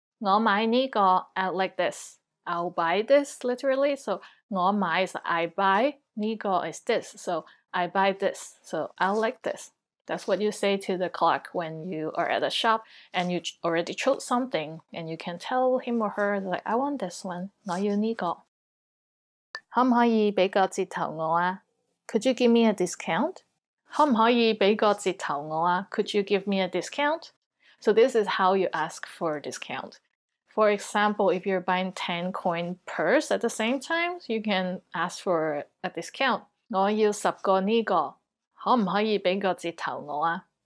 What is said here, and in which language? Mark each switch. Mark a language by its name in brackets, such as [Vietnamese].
[Cantonese] 我買呢個. [English] I like this. I'll buy this literally. So 我買 is I buy. 呢個 is this. So I buy this. So I'll like this. That's what you say to the clerk when you are at a shop and you already chose something and you can tell him or her like I want this one. [Cantonese] 我要呢個. 可唔可以俾個折頭我啊? [English] Could you give me a discount? [Cantonese] 可唔可以俾個折頭我啊? [English] Could you give me a discount? So this is how you ask for a discount. For example, if you're buying 10 coin purse at the same time, you can ask for a discount. [Cantonese] 我要10個呢個. 可唔可以俾個折頭我啊?